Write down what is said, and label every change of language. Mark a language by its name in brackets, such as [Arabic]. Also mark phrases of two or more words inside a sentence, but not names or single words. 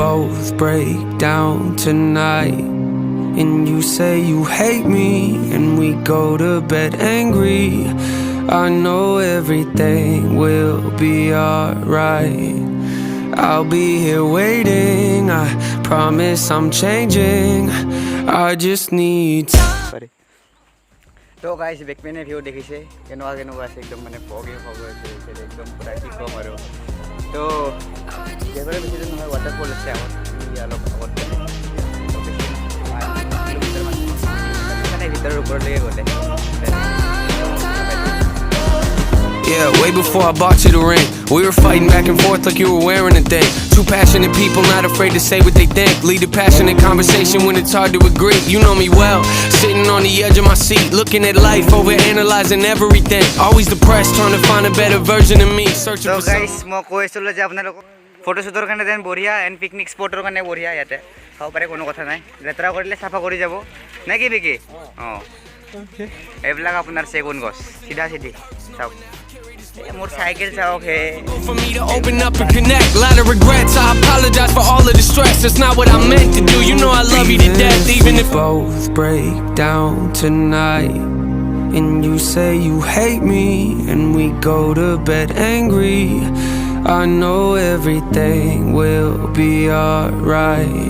[English] both break down tonight and you say you hate me and we go to bed angry, I know everything will be alright. I'll be here waiting, I promise I'm changing, I just need time. [Assamese] তো গাইজ বেকমেনে ভিউ দেখিছে কেনেকুৱা কেনেকুৱা আছে একদম মানে ফগি ফগ আছে একদম পুৰা কি ক'ম আৰু তো যেবাৰে বেছি দিন নহয় ৱাটাৰফল আছে আগত অলপ আগত মানে ভিতৰৰ ওপৰলৈকে গ'লে [English] yeah, way before I bought you the ring, we were fighting back and forth like you were wearing a thing. Two passionate people not afraid to say what they think. Lead a passionate conversation when it's hard to agree. You know me well, sitting on the edge of my seat, looking at life, over analyzing everything. Always depressed, trying to find a better version of me. Searching for guys, [Assamese] মই কৈ আছিলোঁ যে আপোনালোকক ফটো শ্বুটৰ কাৰণে দেন বঢ়িয়া এণ্ড পিকনিক স্পটৰ কাৰণে বঢ়িয়া ইয়াতে খাব পাৰে কোনো কথা নাই লেতেৰা কৰিলে চাফা কৰি যাব নে কি বিকি অঁ এইবিলাক আপোনাৰ চেগুন গছ চিধা চিধি চাওক মোৰ চাইকেল চাওক হে [English] for me to open up and connect. Lot of regrets, I apologize for all of the stress. That's not what I meant to do. You know I love you to death, even if both break down tonight and you say you hate me and we go to bed angry, I know everything will be alright.